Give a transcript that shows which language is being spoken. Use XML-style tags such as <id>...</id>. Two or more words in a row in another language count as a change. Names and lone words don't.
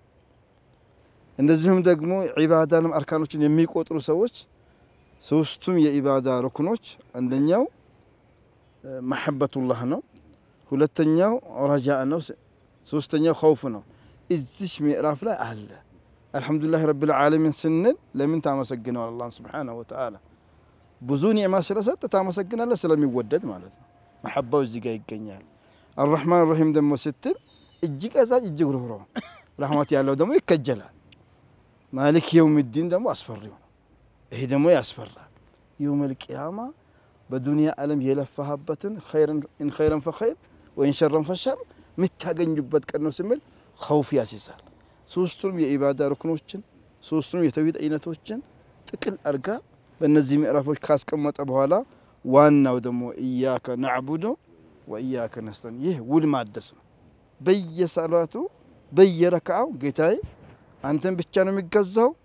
<am>እንደዚሁም ደግሞ ዒባዳንም አርካኖችን የሚቆጥሩ ሰዎች ሶስቱም የኢባዳ ሩክኖች አንደኛው መሐበቱላህ ነው ሁለተኛው ረጃእ ነው ሶስተኛው ኸውፍ ነው እዚህ ምዕራፍ ላይ አለ</am> <ar>الحمد لله رب العالمين</ar> <am>ስንል ለምን ታመሰግነው አላህ</am> <ar>سبحانه وتعالى</ar> <am>ብዙ ኒዕማ ስለሰጠ ታመሰግናለህ ስለሚወደድ ማለት ነው መሐባው እዚህ ጋር ይገኛል</am> <ar>الرحمن الرحيم</ar> <am>ደግሞ ስትል እጅግ አዛኝ እጅግ ሩህሩህ ረህመት ያለው ደግሞ ይከጀላል</am> <ar>مالك يوم الدين</ar> <am>ደግሞ አስፈሪው ነው ይሄ ደግሞ ያስፈራል</am> <ar>يوم القيامة</ar> <am>በዱንያ ዓለም የለፋህበትን</am> <ar>خيرا فخير وإن شرا فشر</ar> <am>ምታገኙበት ቀን ነው ስምል خوف ያስይዛል ሶስቱም የኢባዳ ሩክኖችን ሶስቱም የተውሂድ አይነቶችን ጥቅል አርጋ በእነዚህ ምዕራፎች ካስቀመጠ በኋላ ዋናው ደግሞ</am> <ar>إياك نعبد وإياك نستعين</ar> <am>ይህ ውል ማደስ ነው በየሰላቱ በየረካው ጌታዬ አንተን ብቻ ነው የሚገዛው</am>